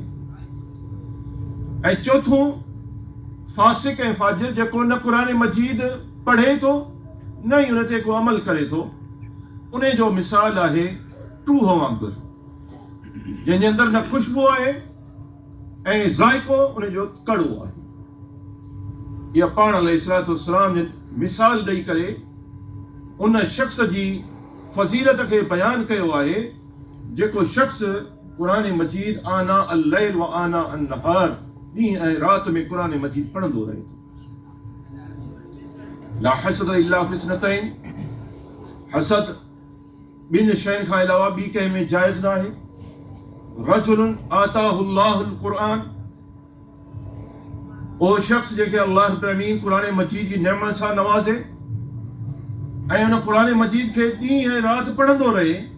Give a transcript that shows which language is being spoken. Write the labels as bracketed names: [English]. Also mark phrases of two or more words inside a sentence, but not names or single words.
[Sindhi] ऐं चोथों फासिक ऐं फाजिर जेको न क़ुर मजीद पढ़े थो न ई उन ते को अमल करे थो, उन जो मिसाल आहे टूह वांगुरु, जंहिंजे अंदरि न ख़ुशबू आहे ऐं ज़ाइको उनजो कड़ो आहे। इहा पाण [Arabic] عليه الصلاة والسلام [Sindhi] जे मिसाल ॾेई करे उन शख़्स जी फज़ीलत खे बयानु कयो आहे जेको शख़्स क़ुर मजीद [Arabic] آناء الليل وآناء النهار, [Sindhi] ॾींहुं ऐं राति में क़ुर मजीद पढ़ंदो रहे थो। [Arabic] لا حسد إلا في اثنتين, [Sindhi] हसद ॿिनि शयुनि खां अलावा ॿी कंहिं में जाइज़ न आहे। [Arabic] رجل آتاه الله القرآن, [Sindhi] उहो शख़्स जेके अल्लाह रब्बुल आलमीन क़ुर मजीद जी नेमत सां नवाज़े ऐं उन क़ुर मजीद खे ॾींहुं ऐं राति पढ़ंदो रहे।